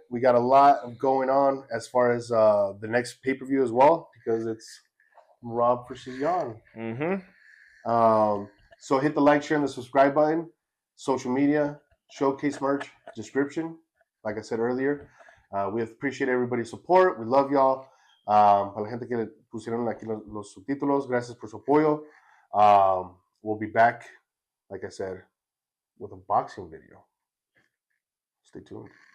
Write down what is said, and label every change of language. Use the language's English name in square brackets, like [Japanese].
[English] We got a lot going on as far as the next pay-per-view as well, because it's Rob versus Jan. So hit the like, share, and the subscribe button. Social media, showcase merch, description. Like I said earlier, we appreciate everybody's support. We love y'all. [Spanish] Para la gente que le pusieron aquí los subtítulos, gracias por su apoyo. [English] We'll be back, like I said, with a boxing video. Stay tuned.